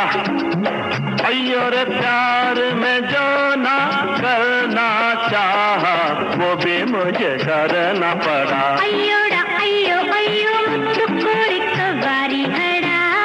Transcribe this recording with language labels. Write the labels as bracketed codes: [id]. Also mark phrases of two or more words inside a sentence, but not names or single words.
[hi] अय्यो रे प्यार में जो ना करना चाहा वो भी मुझे करना पड़ा। [ta] அய்யோடா அய்யோ அய்யோ முத்துக்கொடி கவ்வாடி ஹடா।